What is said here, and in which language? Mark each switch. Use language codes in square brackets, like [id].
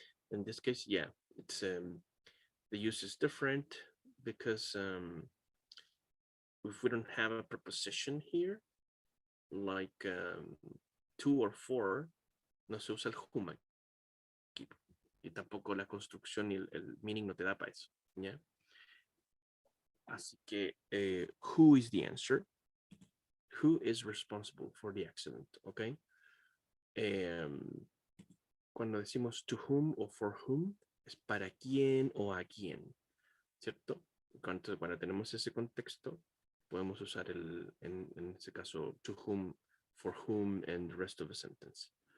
[en] In this case, yeah, it's the use is different because if we don't have a preposition here, like to or for, [es] no se usa el whom aquí. Y tampoco la construcción y el meaning no te da para eso, ¿ya? Así que, [en] who is the answer? Who is responsible for the accident, okay? [es] Cuando decimos to whom o for whom, es para quién o a quién, ¿cierto? Cuando tenemos ese contexto, podemos usar en ese caso, to whom, for whom, [en] and the rest of the sentence.